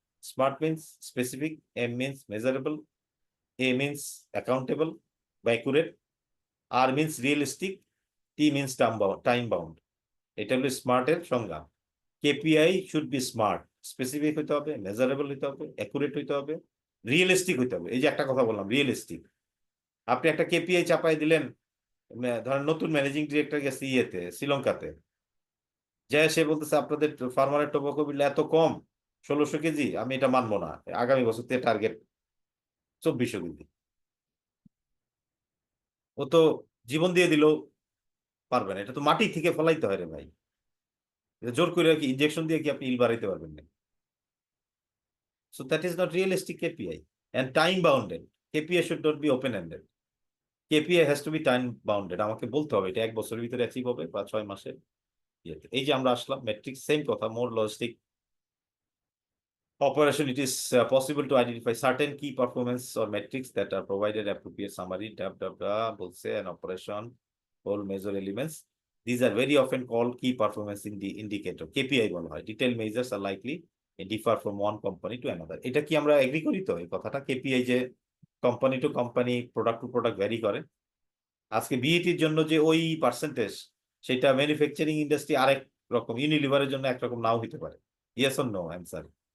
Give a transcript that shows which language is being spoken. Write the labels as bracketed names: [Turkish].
[English] Smart means specific, M means measurable, A means accountable [Bangla] বা [English] accurate, R means realistic, T means time bound. [Bangla] এটা হলো স্মার্টের সংজ্ঞা। [English] KPI should be smart, [Bangla] specific হইতে হবে, measurable হইতে হবে, অ্যাকুরেট হইতে হবে, রিয়েলিস্টিক হইতে হবে। এই যে একটা কথা বললাম, রিয়েলিস্টিক। আপনি একটা KPI চাপাই দিলেন, ধরেন নতুন ম্যানেজিং ডিরেক্টর গেছে ইয়েতে শ্রীলঙ্কাতে, যে সে বলতেছে আপনাদের ফার্মারের টোবাকো বিল এত কম, 1600 কেজি, আমি এটা মানবো না, আগামী বছর থেকে টার্গেট 2400 কেজি। ও তো জীবন দিয়ে দিলেও পারবে না, এটা তো মাটি থেকে ফলাইতে হয় রে ভাই, জোর করে কি ইনজেকশন দিয়ে কি আপনি ইল বাড়াইতে পারবেন না? [English] So that is not realistic KPI and time bounded. KPI should not be open ended, KPI has to be time bounded. [Bangla] আমাকে বলতে হবে এটা 1 বছরের ভিতরে অ্যাচিভ হবে বা 6 মাসে। এই যে আমরা আসলাম ম্যাট্রিক্স, সেম কথা, [English] More logistic operation. It is possible to identify certain key performance or metrics that are provided appropriate summary [Bangla] বলছে [English] an operation all measure elements. These are very often called key performance in the indicator, KPI [Bangla] বলা হয়। [English] Detailed measures are likely differ from one company to another. [Bangla] এটা কি আমরা agri করি তো এই কথাটা, KPI যে company to company, product to product vary করে। আজকে বিইটির জন্য যে ওই পার্সেন্টেজ, সেটা ম্যানুফ্যাকচারিং ইন্ডাস্ট্রি আরেক রকম, ইউনিলিভারের জন্য একরকম নাও হতে পারে। [English] Yes or no answer?